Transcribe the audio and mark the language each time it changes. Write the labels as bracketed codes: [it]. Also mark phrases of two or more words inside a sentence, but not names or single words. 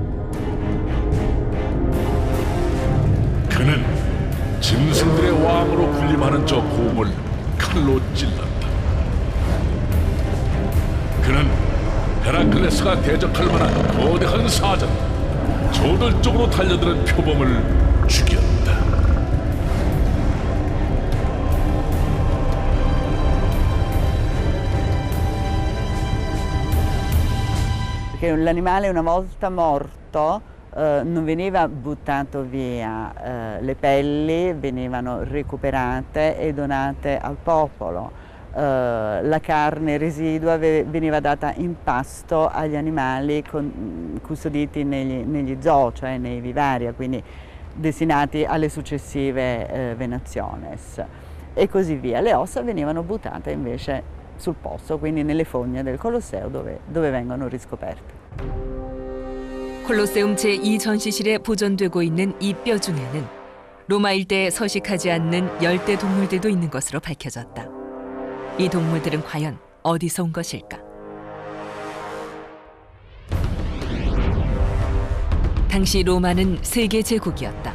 [ko] 그는 짐승들의 왕으로 불림하는 저 곰을 칼로 찔렀다. 그는 헤라클레스가 대적할 만한 거대한 사자, 저돌적으로 달려드는 표범을 죽였다. [it] Perché l'animale una volta morto non veniva buttato via, le pelli venivano recuperate e donate al popolo. La carne residua veniva data in pasto agli animali custoditi negli zoo, cioè nei vivaria, quindi destinati alle successive venaciones e così via. Le ossa venivano buttate invece sul posto, quindi nelle fogne del Colosseo dove vengono riscoperte. [ko] 콜로세움 제2전시실에 보존되고 있는 이 뼈 중에는 로마 일대에 서식하지 않는 열대 동물들도 있는 것으로 밝혀졌다. 이 동물들은 과연 어디서 온 것일까? 당시 로마는 세계 제국이었다.